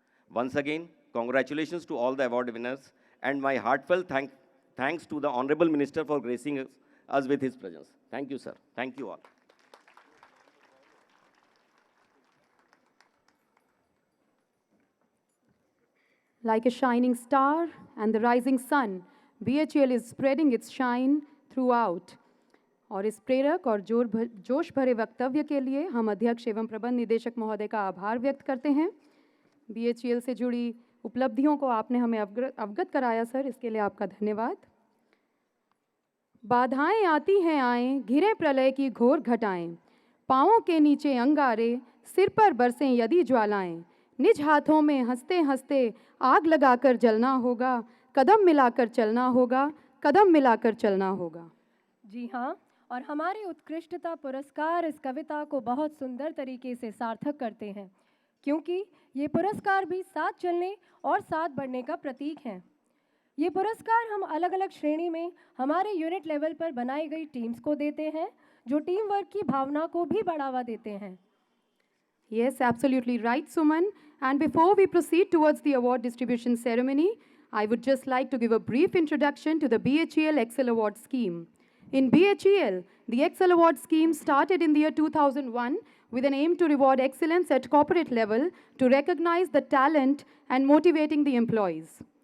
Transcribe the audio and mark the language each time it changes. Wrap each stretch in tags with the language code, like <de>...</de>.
<en>Once again, congratulations to all the award winners, and my heartfelt thanks to the Honorable Minister for gracing us with his presence. Thank you, sir. Thank you all. Like a shining star and the rising sun, BHEL is spreading its shine throughout.</en> <hi>और इस प्रेरक और जोश भरे वक्तव्य के लिए हम अध्यक्ष एवं प्रबंध निदेशक महोदय का आभार व्यक्त करते हैं। BHEL से जुड़ी उपलब्धियों को आपने हमें अवगत कराया सर, इसके लिए आपका धन्यवाद। बाधाएं आती हैं आएं, घिरे प्रलय की घोर घटाएं, पाँवों के नीचे अंगारे, सिर पर बरसें यदि ज्वालाएं, निज हाथों में हंसते हंसते आग लगाकर जलना होगा, कदम मिलाकर चलना होगा, कदम मिलाकर चलना होगा। जी हाँ, और हमारे उत्कृष्टता पुरस्कार इस कविता को बहुत सुंदर तरीके से सार्थक करते हैं, क्योंकि ये पुरस्कार भी साथ चलने और साथ बढ़ने का प्रतीक हैं। ये पुरस्कार हम अलग अलग श्रेणी में हमारे यूनिट लेवल पर बनाई गई टीम्स को देते हैं, जो टीम वर्क की भावना को भी बढ़ावा देते हैं।</hi> <en>Yes, absolutely right, Suman. And before we proceed towards the award distribution ceremony, I would just like to give a brief introduction to the BHEL Excel Award Scheme. In BHEL, the Excel Award Scheme started in the year 2001 with an aim to reward excellence at corporate level to recognize the talent and motivating the employees.</en>